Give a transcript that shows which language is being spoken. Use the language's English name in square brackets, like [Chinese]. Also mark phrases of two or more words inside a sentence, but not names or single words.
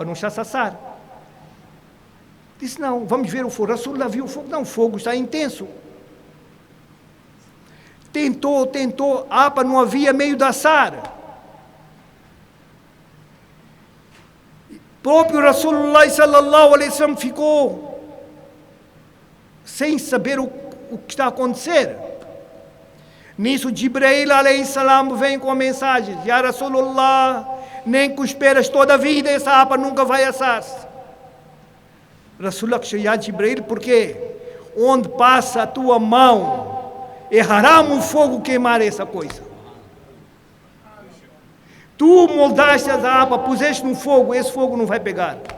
[Portuguese] Não está a se assar. Disse, não, vamos ver o fogo. Rasulullah viu o fogo. Não, o fogo está intenso. Tentou, a apa não havia meio de assar. Próprio Rasulullah [Arabic] صلى الله عليه وسلم [Portuguese] ficou sem saber o que está a acontecer. Nisso, Jibreel [Arabic] عليه السلام [Portuguese] vem com a mensagem: [Arabic] يا رسول الله, [Portuguese] nem que esperas toda a vida, essa apa nunca vai assar-se. [Arabic] رسول الله، يا جبريل, [Portuguese] por quê? Onde passa a tua mão, é haram o fogo queimar essa coisa. Tu moldaste a apa, puseste no fogo, esse fogo não vai pegar.